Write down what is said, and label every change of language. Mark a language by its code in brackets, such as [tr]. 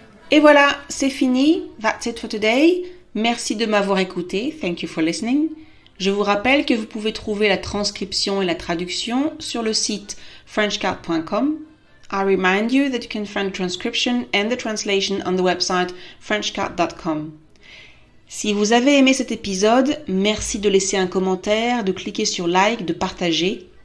[fr] Et voilà, c'est fini. [en] That's it for today. [fr] Merci de m'avoir écouté. [en] Thank you for listening. [fr] Je vous rappelle que vous pouvez trouver la transcription et la traduction sur le site frenchcart.com. [en] I remind you that you can find the transcription and the translation on the website frenchcart.com. [fr] Si vous avez aimé cet épisode, merci de laisser un commentaire, de cliquer sur like, de partager.